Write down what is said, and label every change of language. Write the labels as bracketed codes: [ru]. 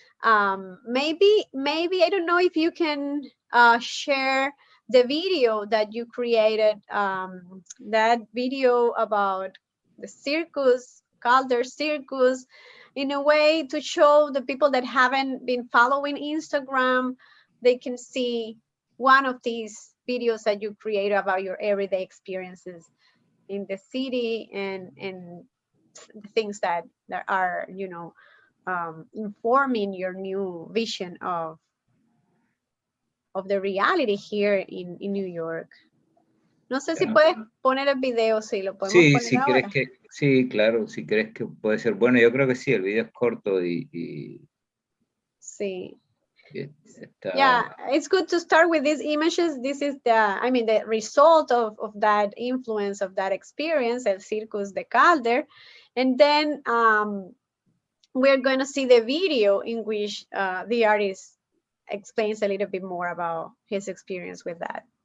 [en] Maybe I don't know if you can share the video that you created, that video about the circus, Calder Circus, in a way to show the people that haven't been following Instagram, they can see one of these videos that you create about your everyday experiences in the city, and the things that are, informing your new vision of the reality here in New York. [es] No sé si puedes poner el video, si lo podemos Sí, poner si ahora. crees que, sí, claro, si crees que puede ser bueno, yo creo que sí, el video es corto y Sí. está... [en] Yeah, it's good to start with these images. This is the result of that influence, of that experience, El Circus de Calder. And then we're going to see the video in which the artist explains a little bit more about his experience with that.